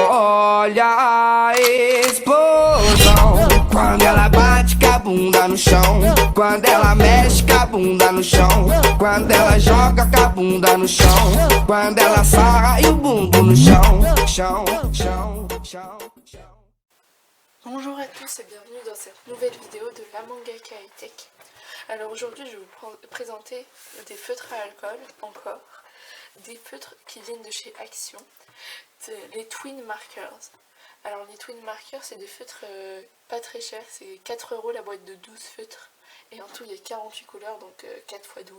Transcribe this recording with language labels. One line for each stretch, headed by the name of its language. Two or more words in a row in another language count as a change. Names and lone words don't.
Portuguese: Olha a explosão quando ela bate com a bunda no chão, quando ela mexe com a bunda no chão, quando ela joga com a bunda no chão, quando ela sarra e o bumbum no chão, chão, chão, chão, chão.
French: Bonjour à tous et bienvenue dans cette nouvelle vidéo de la Mangaka High Tech. Alors aujourd'hui je vais vous présenter des feutres à alcool, encore, des feutres qui viennent de chez Action, les Twin Markers. Alors les Twin Markers c'est des feutres pas très chers, c'est 4 € la boîte de 12 feutres, et en tout il y a 48 couleurs, donc 4 x 12.